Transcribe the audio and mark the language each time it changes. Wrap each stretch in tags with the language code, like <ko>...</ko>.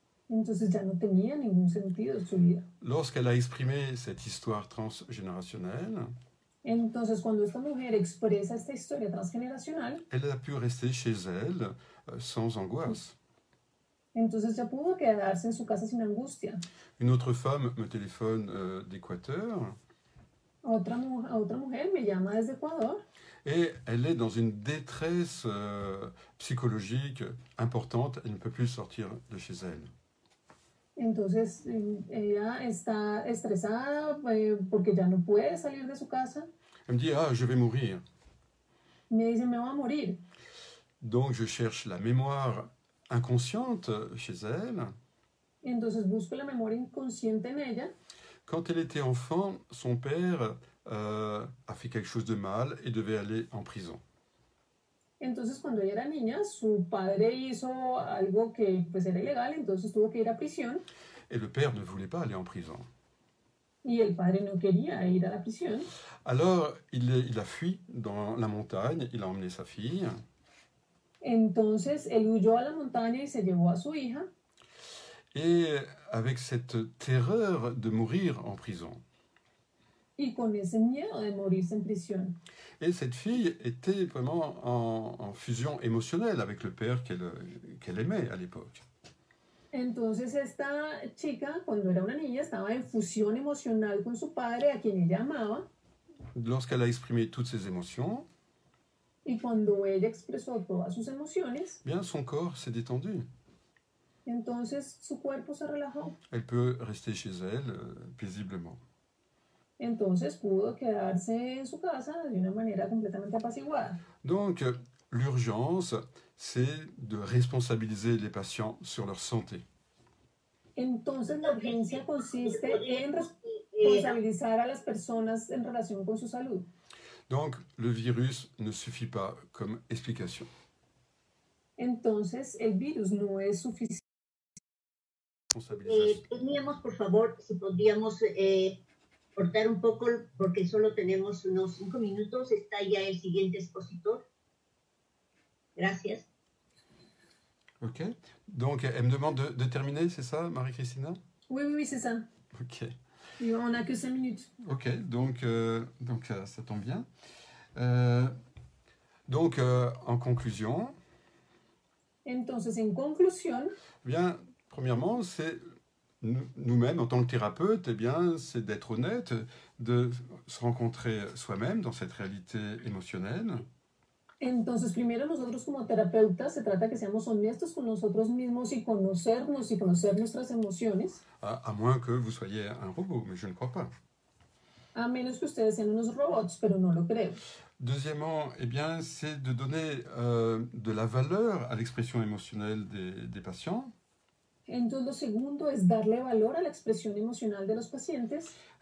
<es>Entonces ya no tenía ningún sentido en su vida.</es> <fr>Lorsqu'elle a exprimé cette histoire transgénérationnelle,</fr> <es>Entonces cuando esta mujer expresa esta historia transgeneracional,</es> <fr>elle a pu rester chez elle sans angoisse.</fr> <es>entonces ya pudo quedarse en su casa sin angustia.</es> <fr>Une autre femme me téléphone d'Équateur</fr> <es>Otra mujer me llama desde Ecuador</es> <fr>et elle est dans une détresse psychologique importante, elle ne peut plus sortir de chez elle.</fr> <es>entonces ella está estresada porque ya no puede salir de su casa.</es> <fr>Elle me dit ah je vais mourir.</fr> <es>Me dice me voy a morir.</es> <fr>Donc je cherche la mémoire inconsciente chez elle.</fr> <es>Entonces busco la memoria inconsciente en ella.</es> <fr>Quand elle était enfant, son père a fait quelque chose de mal et devait aller en prison.</fr> <es>Entonces cuando ella era niña, su padre hizo algo que pues era ilegal, entonces tuvo que ir a prisión.</es> <fr>Et le père ne voulait pas aller en prison.</fr> <es>Y el padre no quería ir a la prisión.</es> <fr>Alors il a fui dans la montagne, il a emmené sa fille.</fr> <es>Entonces él huyó a la montaña y se llevó a su hija.</es> <fr>Et avec cette terreur de mourir en prison.</fr> <es>Y con ese miedo de morirse en prisión.</es> <fr>Et cette fille était vraiment en fusion émotionnelle avec le père qu'elle aimait à l'époque.</fr> <es>Entonces esta chica, cuando era una niña, estaba en fusión emocional con su padre, a quien ella amaba.</es> <fr>Lorsqu'elle a exprimé toutes ses émotions,</fr> <es>Y cuando ella expresó todas sus emociones,</es> <fr>bien son corps s'est détendu.</fr> <es>entonces su cuerpo se relajó.</es> <fr>Elle peut rester chez elle paisiblement.</fr> <es>Entonces pudo quedarse en su casa de una manera completamente apaciguada.</es> <fr>Donc, l'urgence, c'est de responsabiliser les patients sur leur santé.</fr> <es>Entonces la urgencia consiste en responsabilizar a las personas en relación con su salud.</es> <fr>Donc, le virus ne suffit pas comme explication.</fr> <es>Entonces el virus no es suficiente. Teníamos, por favor, si podríamos cortar un poco, porque solo tenemos unos 5 minutos. Está ya el siguiente expositor. Gracias. Ok.</es> <fr>Donc, elle me demande de terminer, c'est ça, Marie-Christina? Oui, c'est ça. Ok. Et on n'a que 5 minutes. Ok, donc ça tombe bien. En conclusion,</fr> <es>Entonces, en conclusión,</es> <fr>bien, premièrement, c'est nous-mêmes, en tant que thérapeutes, eh bien, c'est d'être honnête, de se rencontrer soi-même dans cette réalité émotionnelle.</fr> <es>Entonces, primero nosotros como terapeutas se trata que seamos honestos con nosotros mismos y conocer nuestras emociones.</es> <fr>À moins que vous soyez un robot, mais je ne crois pas.</fr> <es>A menos que ustedes sean unos robots, pero no lo creo.</es> <fr>Deuxièmement, eh bien, c'est de donner de la valeur à l'expression émotionnelle des patients.</fr> <es>Entonces, lo segundo es darle valor a la expresión emocional de los pacientes.</es>